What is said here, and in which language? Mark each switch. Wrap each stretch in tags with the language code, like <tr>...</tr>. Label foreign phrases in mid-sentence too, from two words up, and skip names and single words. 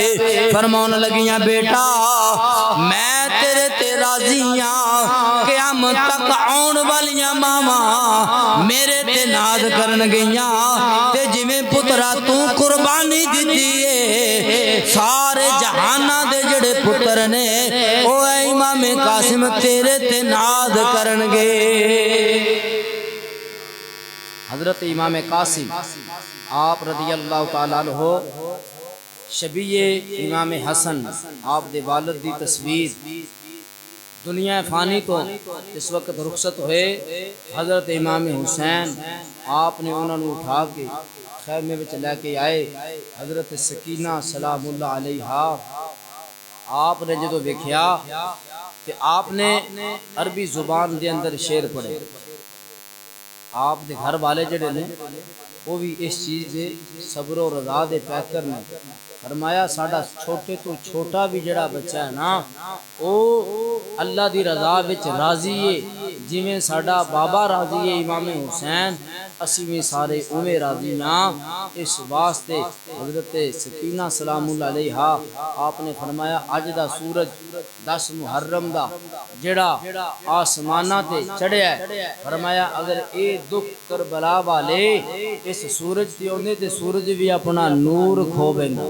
<pa>فرماؤن لگیاں بیٹا میں تیرے تے راضی ہاں، قیامت قیامت تک آؤن والیاں ماواں میرے تے ناز کرن گئیاں تے جویں پترا تو قربانی دتی ہے سارے جہاناں دے جیہڑے پتر نے او امام قاسم تیرے تے ناز کرنگے. حضرت امام قاسم آپ</pa> <ar>رضي الله تعالى عنه</ar> <pa>شبیہِ امام حسن آپ دے والد دی تصویر دنیا فانی توں اس ویلے رخصت ہوئے حضرت امام حسین آپنے اوہناں نے اٹھا کے خیمے میں لے کے آئے. حضرت سکینہ</pa> <ar>سلام الله عليها</ar> <pa>آپنے جو ویکھیا کہ آپنے عربی زبان دے اندر شعر پڑھے. آپ دے گھر والے جیہڑے نے او وی اس چیز دے صبر تے رضا دے پیکر نے فرمایا ساڈا چھوٹے توں چھوٹا وی جیہڑا بچہ ہے نا او اللہ دی رضا وچ راضی ہے جیویں ساڈا بابا راضی ہے امام حسین اسی وی سارے اوویں راضی ہاں. اس واسطے حضرت سکینہ</pa> <ar>سلام الله عليها</ar> <pa>آپنے فرمایا اج دا سورج 10 محرم دا جیہڑا اسماناں تے چڑھیا فرمایا اگر ایہہ دکھ کربلا والے اس سورج تے آؤندے تے سورج وی اپنا نور کھو بہندا.</pa>